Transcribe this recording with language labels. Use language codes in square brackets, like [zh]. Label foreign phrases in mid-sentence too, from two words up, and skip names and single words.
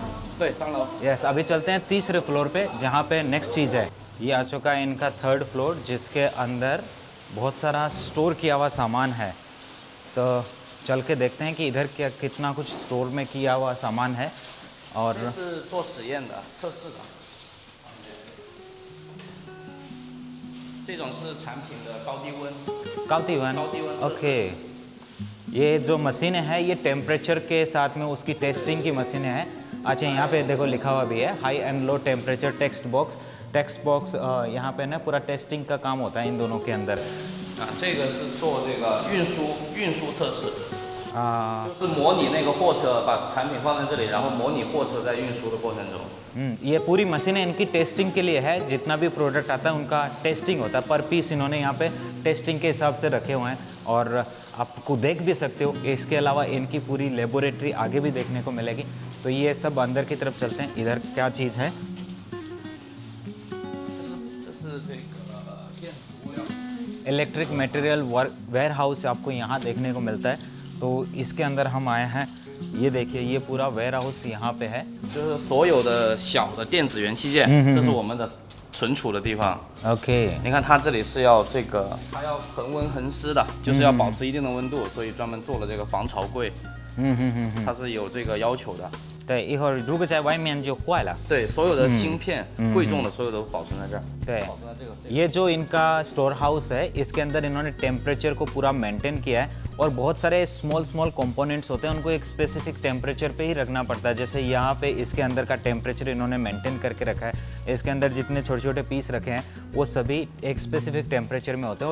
[zh] 对，上楼。 [hi] यस अभी चलते हैं तीसरे फ्लोर पे जहाँ पे नेक्स्ट चीज़ है। ये आ चुका है इनका [en] third floor [hi] जिसके अंदर बहुत सारा स्टोर किया हुआ सामान है। तो चल के देखते हैं कि इधर क्या कितना कुछ स्टोर में किया हुआ सामान है। और [zh] 这是做实验的、测试的。这种是产品的高低温。 काउतीवन काउतीवन [hi] ओके। ये जो मशीनें हैं ये टेम्परेचर के साथ में उसकी टेस्टिंग की मशीनें हैं। अच्छा यहाँ पे देखो लिखा हुआ भी है [en] high and low temperature text box [hi] यहाँ पे ना पूरा टेस्टिंग का काम होता है इन दोनों के अंदर। [zh] 啊，这个是做这个运输测试， आ, 就是模拟那个货车，把产品放在这里，然后模拟货车在运输的过程中。 [hi] ये पूरी मशीनें इनकी टेस्टिंग के लिए है। जितना भी प्रोडक्ट आता है उनका टेस्टिंग होता है, [en] per piece [hi] इन्होंने यहाँ पे टेस्टिंग के हिसाब से रखे हुए हैं और आपको देख भी सकते हो। इसके अलावा इनकी पूरी लेबोरेटरी आगे भी देखने को मिलेगी। तो ये सब अंदर की तरफ चलते हैं। इधर क्या चीज़ है? [zh] 这是这个电子物料。 [en] electric material ware house [hi] आपको यहाँ देखने को मिलता है। तो इसके अंदर हम आए हैं, ये देखिए ये पूरा [en] ware house [hi] यहाँ पे है। [zh] 就是所有的小的电子元器件，这是我们的存储的地方。 [hi] ओके [zh] 你看它这里是要这个，它要恒温恒湿的，就是要保持一定的温度，所以专门做了这个防潮柜，它是有这个要求的。对，一会儿如果在外面就坏了。对，所有的芯片、贵重的所有都保存在这儿。对保存在这个。 [hi] ये जो इनका [en] store house [hi] है इसके अंदर इन्होंने टेम्परेचर को पूरा मेंटेन किया है और बहुत सारे [en] small components [hi] होते हैं उनको एक [en] specific temperature [hi] पे ही रखना पड़ता है। जैसे यहाँ पे इसके अंदर का टेम्परेचर इन्होंने मेंटेन करके रखा है। इसके अंदर जितने छोटे छोटे पीस रखे हैं वो सभी एक [en] specific temperature [hi] में होते हैं।